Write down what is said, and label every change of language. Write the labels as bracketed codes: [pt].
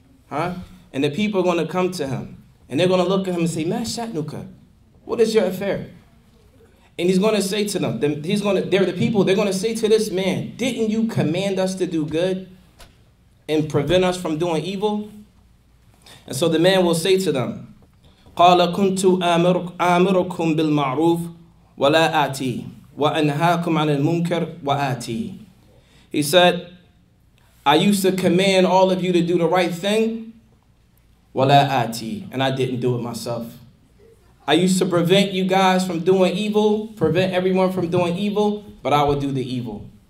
[en] And the people are going to come to him. And they're going to look at him and say, Ma sha'nuka, what is your affair? And he's going to say to them, they're the people, they're going to say to this man, didn't you command us to do good and prevent us from doing evil? And so the man will say to them, [ar] قَالَ كُنْتُ آمِرُكُمْ بِالْمَعْرُوفِ وَلَا آتِي وَأَنْهَاكُمْ عَنِ الْمُنْكَرِ وَآتِي. [en] He said, I used to command all of you to do the right thing, [ar] وَلَا آتِي, [en] and I didn't do it myself. I used to prevent you guys from doing evil, prevent everyone from doing evil, but I would do the evil.